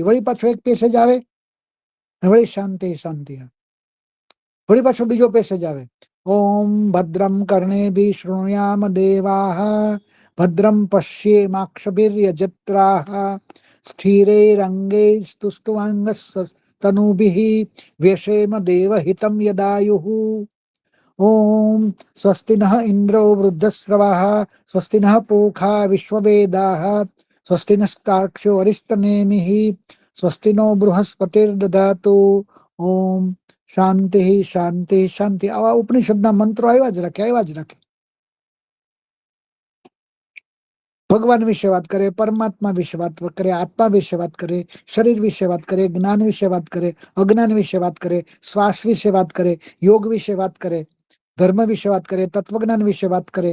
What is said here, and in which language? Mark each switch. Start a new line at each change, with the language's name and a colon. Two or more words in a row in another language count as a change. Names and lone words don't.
Gujarati: વળી પાછો એક પેસેજ આવે, વળી
Sanskrit: શાંતિ શાંતિ.
Gujarati: વળી પાછો બીજો પેસેજ આવે,
Sanskrit: ઓમ ભદ્રમ કર્ણેભિઃ શૃણુયામ દેવાઃ ભદ્રમ પશ્યેમાક્ષભિર્યજત્રાઃ સ્થિરૈરङ्गैस्तुष्टुवाङ्गस्तनूभिः व्यशेम देवहितं यदायुः. ओम स्वस्ति नः इंद्रो वृद्धस्रवाः स्वस्ति नः पूषा विश्ववेदाः स्वस्ति नस्तार्क्ष्यो अरिष्टनेमिः स्वस्ति नो बृहस्पतिर्दधातु. ओम શાંતિ શાંતિ શાંતિ.
Gujarati: આવા ઉપનિષદના મંત્રો આવ્યા જ રાખે. ભગવાન વિશે વાત કરે, પરમાત્મા વિશે વાત કરે, આત્મા વિશે વાત કરે, શરીર વિશે વાત કરે, જ્ઞાન વિશે વાત કરે, અજ્ઞાન વિશે વાત કરે, શ્વાસ વિશે વાત કરે, યોગ વિશે વાત કરે, ધર્મ વિશે વાત કરે, તત્વજ્ઞાન વિશે વાત કરે.